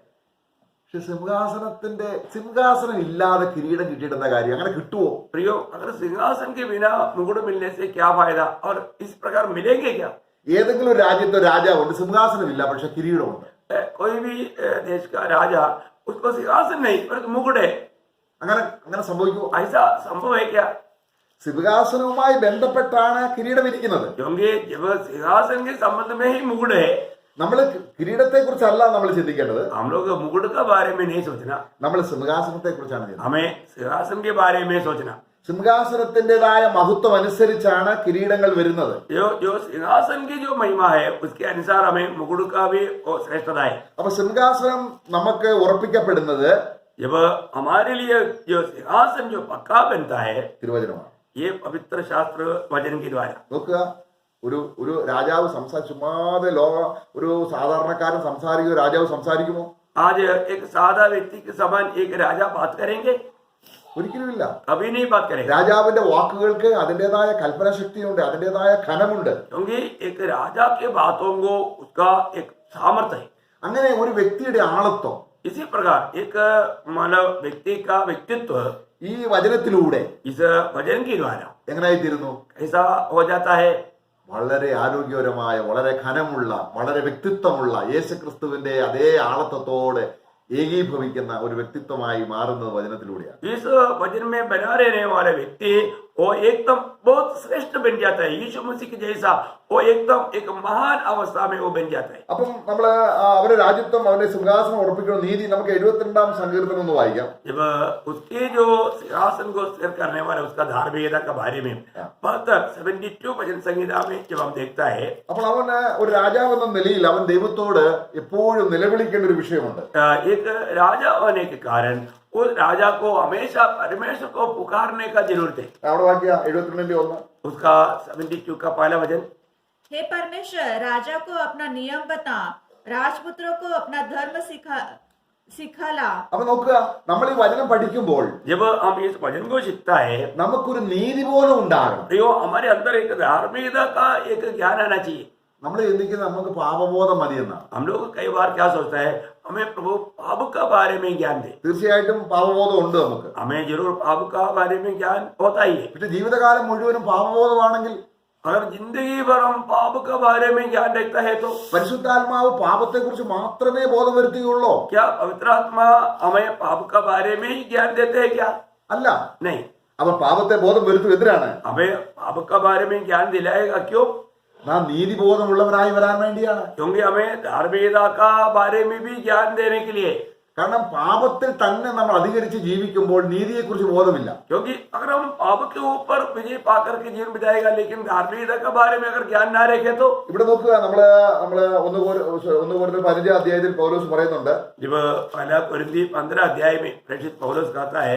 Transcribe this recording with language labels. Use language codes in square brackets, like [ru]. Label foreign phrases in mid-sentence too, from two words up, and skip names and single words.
[ml] പക്ഷെ സിംഹാസനം ഇല്ലാതെ കിരീടം കിട്ടിയിട്ട് എന്താ കാര്യം? അങ്ങനെ കിട്ടുവോ? [hi] प्रियो, अगर सिंहासन के बिना मुकुट मिलने से क्या फायदा, और इस प्रकार मिलेंगे क्या? [ml] ഏതെങ്കിലും ഒരു രാജ്യത്തെ രാജാവുണ്ട്, സിംഹാസനമില്ല, പക്ഷെ കിരീടമുണ്ട്. [hi] कोई भी देश का राजा, उसको सिंहासन नहीं पर मुकुट है, [ml] അങ്ങനെ സംഭവിക്കുമോ? [hi] ऐसा संभव है क्या? [ml] സിംഹാസനവുമായി ബന്ധപ്പെട്ടാണ് കിരീടം ഇരിക്കുന്നത്. [hi] क्योंकि जब सिंहासन के संबंध में ही मुकुट है, [ml] നമ്മൾ കിരീടത്തെ കുറിച്ചല്ല നമ്മൾ ചിന്തിക്കേണ്ടത്, [hi] हम लोग मुकुट के बारे में नहीं सोचना, [ml] നമ്മൾ സിംഹാസനത്തെ കുറിച്ചാണ് ചിന്തിക്കുന്നത്. [hi] हमें सिंहासन के बारे में सोचना। [ml] സിംഹാസനത്തിൻ്റെതായ മഹത്വം അനുസരിച്ചാണ് കിരീടങ്ങൾ വരുന്നത്. [hi] जो सिंहासन की जो महिमा है उसके अनुसार हमें मुकुट का भी श्रेष्ठता है। [ml] അപ്പൊ സിംഹാസനം നമുക്ക് ഉറപ്പിക്കപ്പെടുന്നത് [hi] जब हमारे लिए जो सिंहासन जो पक्का बनता है [ml] തിരുവചനമാണ്. [hi] ये पवित्र शास्त्र वचन के द्वारा. [ml] നോക്കുക, ഒരു രാജാവ് ചുമ്മാതെ ഒരു സാധാരണക്കാരൻ സംസാരിക്കുമോ? രാജാവ് സംസാരിക്കുമോ? [hi] आज एक सादा व्यक्ति के समान एक राजा बात करेंगे? [ml] ഒരിക്കലുമില്ല. [hi] कभी नहीं बात करेंगे. [ml] രാജാവിന്റെ വാക്കുകൾക്ക് അതിൻ്റെതായ കൽപ്പന ശക്തിയുണ്ട്, അതിൻ്റെതായ ഖനമുണ്ട്. [hi] क्योंकि एक राजा के बातों को उसका एक सामर्थ्य है. [ml] അങ്ങനെ ഒരു വ്യക്തിയുടെ ആളത്വം [hi] इसी प्रकार एक मानव व्यक्ति का व्यक्तित्व [ml] ഈ വചനത്തിലൂടെ [hi] इस वचन के द्वारा [ml] എങ്ങനെയായിത്തീരുന്നു? [hi] कैसा हो जाता है? [ml] വളരെ ആരോഗ്യപരമായ, വളരെ ഖനമുള്ള, വളരെ വ്യക്തിത്വമുള്ള യേശുക്രിസ്തുവിന്റെ അതേ ആളത്വത്തോടെ ഏകീഭവിക്കുന്ന ഒരു വ്യക്തിത്വമായി മാറുന്നത് വചനത്തിലൂടെയാണ്. [hi] इस वचन में बना रहने वाला व्यक्ति वो एकदम बहुत श्रेष्ठ बन जाता है. यीशु मसीह के जैसा वो एकदम एक महान अवस्था में वो बन जाता है. [ml] അപ്പം നമ്മള് അവരുടെ രാജ്യത്വം, അവരുടെ സിംഹാസനം ഉറപ്പിക്കുന്ന നീതി നമുക്ക് 72 സങ്കീർത്തനം ഒന്ന് വായിക്കാം. [hi] जब उसके जो सिंहासन को स्थिर करने वाला उसका धार्मिकता के बारे में 72 वचन संहिता में जब हम देखता है, [ml] അപ്പോൾ അവന് ഒരു രാജാവ് എന്ന നിലയിൽ അവൻ ദൈവത്തോട് എപ്പോഴും നിലവിളിക്കേണ്ട ഒരു വിഷയമുണ്ട്. [hi] एक राजा होने के कारण उस राजा को हमेशा परमेश्वर को पुकारने का जरूरत है. [ml] അവിടെ വാക്യ 72:1. [hi] उसका 72 का पहला वचन, हे परमेश्वर, राजा को अपना नियम बता, राजपुत्रों को अपना धर्म सिखाला. [ml] അപ്പൊ നോക്കുക, നമ്മൾ ഈ വചനം പഠിക്കുമ്പോൾ [hi] जब हम इस वचन को सीखता है [ml] നമുക്കൊരു നീതിബോധം ഉണ്ടാകണം. [hi] तो हमारे अंदर एक धार्मिकता का एक ज्ञान आना चाहिए. [ml] നമ്മൾ ചിന്തിക്കുന്നത് നമുക്ക് പാപബോധം മതിയെന്നാണ്. [hi] हम लोग कई बार क्या सोचता है, हमें प्रभु पाप का बारे में ज्ञान दे. [ml] തീർച്ചയായിട്ടും പാപബോധം ഉണ്ട് നമുക്ക്. [hi] हमें जरूर पाप का बारे में ज्ञान होता ही है. [ml] പക്ഷെ ജീവിതകാലം മുഴുവനും പാപബോധമാണെങ്കിൽ [hi] अगर जिंदगी भर हम पाप के बारे में ज्ञान रखता है तो [ml] പരിശുദ്ധാത്മാവ് പാപത്തെക്കുറിച്ച് മാത്രമേ ബോധം വരുത്തുകയുള്ളൂ? [hi] क्या पवित्र आत्मा हमें पाप का बारे में ही ज्ञान देते हैं क्या? [ml] അല്ല. [hi] नहीं. [ml] അവൻ പാപത്തെ ബോധം വരുത്തും. എന്തിനാണ്? [hi] हमें पाप का बारे में ज्ञान दिलाएगा. क्यों? [ml] നാം നീതിബോധമുള്ളവരായി വരാൻ വേണ്ടിയാണ്. [hi] क्योंकि हमें धार्मिकता का बारे में भी ज्ञान देने के लिए. [ml] കാരണം പാപത്തിൽ തന്നെ നമ്മൾ അധികരിച്ച് ജീവിക്കുമ്പോൾ നീതിയെക്കുറിച്ച് ബോധമില്ല. [hi] क्योंकि अगर हम पाप के ऊपर विजय पाकर के जीवन बिताएगा लेकिन धार्मिकता के बारे में अगर ज्ञान ना रखे तो. [ml] ഇവിടെ നോക്കുക, നമ്മള് 1 അധ്യായത്തിൽ പൗലോസ് പറയുന്നുണ്ട്. [hi] जब पहला कोरिन्थी 15 अध्याय में प्रेषित पौलुस कहता है,